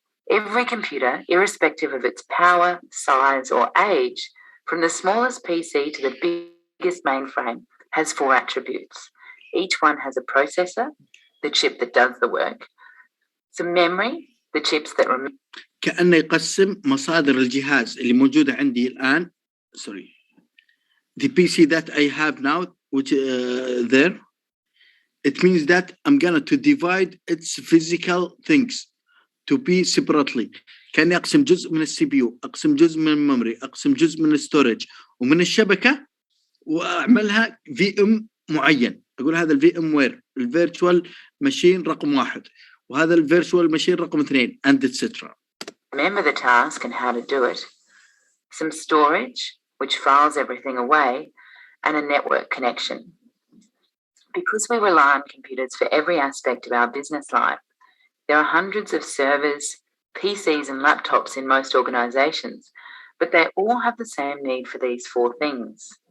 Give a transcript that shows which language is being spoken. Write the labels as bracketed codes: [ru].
[en] Every computer, irrespective of its power, size, or age, from the smallest PC to the biggest mainframe, has 4 attributes. Each one has a processor, the chip that does the work, some memory, the chips that remember. [ar] كأنه يقسم مصادر الجهاز اللي موجودة عندي الآن. [en] The PC that I have now, which there, it means that I'm gonna to divide its physical things to be separately. [ar] كأني أقسم جزء من السي بي يو، أقسم جزء من الميموري، أقسم جزء من الستورج ومن الشبكة، وأعملها VM معين. أقول هذا الفي ام وير الفيرتشوال ماشين رقم 1، وهذا الفيرتشوال ماشين رقم 2 [en] and etc. Remember the task and how to do it. Some storage, which files everything away, and a network connection. Because we rely on computers for every aspect of our business life, there are hundreds of servers, PCs and laptops in most organizations, but they all have the same need for these 4 things.